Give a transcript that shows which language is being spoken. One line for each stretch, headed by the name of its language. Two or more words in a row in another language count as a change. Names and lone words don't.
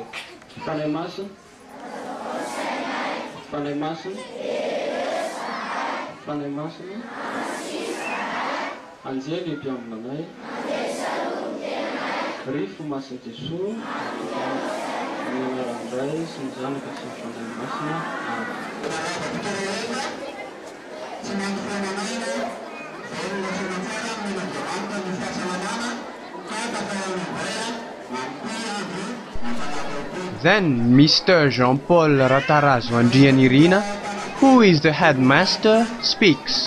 Malagasy: Fanahy masina, fanahy masina, fanahy masina, anjely mpiambinanay, rifo masina Jesoa, ny anaran'izay sy ny zanaka sy ny fanahy masina.
English: Then Mr. Jean-Paul Ratarazo Andrianirina, who is the headmaster, speaks.